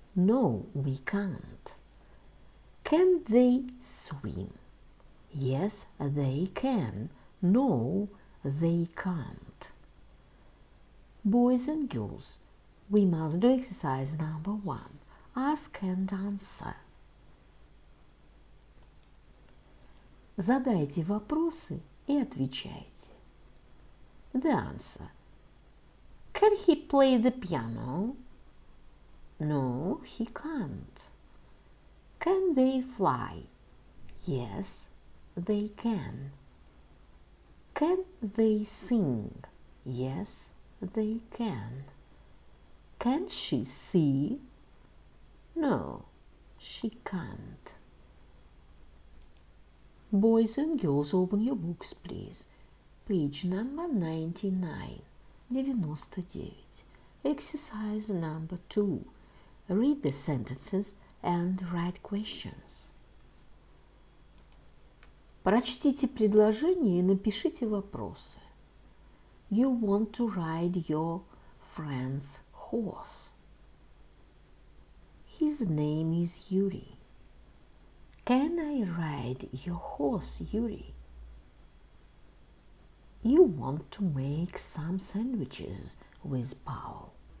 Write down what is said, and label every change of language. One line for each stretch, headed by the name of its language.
English: No, we can't. Can they swim? Yes, they can. No, they can't. Boys and girls, we must do exercise number 1. Ask and answer.
Russian: Задайте вопросы и отвечайте.
English: The answer. Can he play the piano? No, he can't. Can they fly? Yes, they can. Can they sing? Yes, they can. Can she see? No, she can't. Boys and girls, open your books, please. Page number 99. 99. Exercise number 2. Read the sentences and write questions.
Russian: Прочтите предложения и напишите вопросы.
English: You want to ride your friend's horse. His name is Yuri. Can I ride your horse, Yuri? You want to make some sandwiches with Paul.